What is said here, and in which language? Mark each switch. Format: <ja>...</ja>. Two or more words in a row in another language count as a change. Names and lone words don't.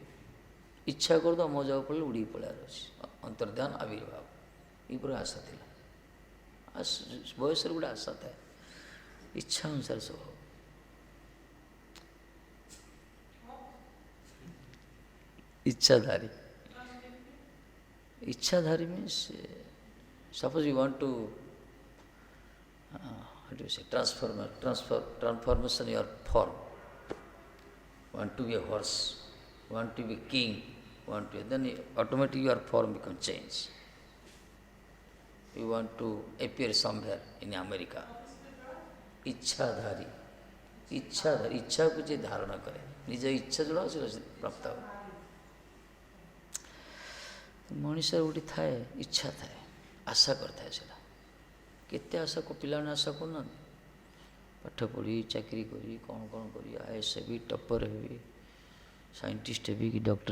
<or>ଇଚ୍ଛା କରିଦ ମୋ ଯାଉ ପଡ଼ିଲେ ଉଡ଼ିକି ପଳାଇବାର ଅଛି। ଅନ୍ତର୍ଧ୍ୟାନ ଆବିର୍ଭାବ, ଏଇ ପୁରା ଆଶା ଥିଲା। ବୟସରେ ଗୋଟେ ଆଶା ଥାଏ, ଇଚ୍ଛା ଅନୁସାରେ ସବୁ ହେବ।</or> <en>ଇଚ୍ଛାଧାରୀ ମିନ୍ସ suppose you want to how do you say transformation your form, want to be a horse, want to be king, want to, then automatically your form become change. You want to appear somewhere in America.</en> <or>ଇଚ୍ଛାଧାରୀ ଇଚ୍ଛାକୁ ଯେ ଧାରଣ କରେ, ନିଜ ଇଚ୍ଛା ଯୋଉଟା ସେ ପ୍ରାପ୍ତ ହେବ। ମଣିଷର ଗୋଟେ ଥାଏ, ଇଚ୍ଛା ଥାଏ, ଆଶା କରିଥାଏ। ସେଟା କେତେ ଆଶା ପିଲାମାନେ ଆଶା କରୁନାହାନ୍ତି, ପାଠ ପଢ଼ି ଚାକିରି କରି କ'ଣ କ'ଣ କରି IAS ହେବି, ଟପର ହେବି, ସାଇଣ୍ଟିଷ୍ଟ ହେବି କି ଡକ୍ଟର।</or>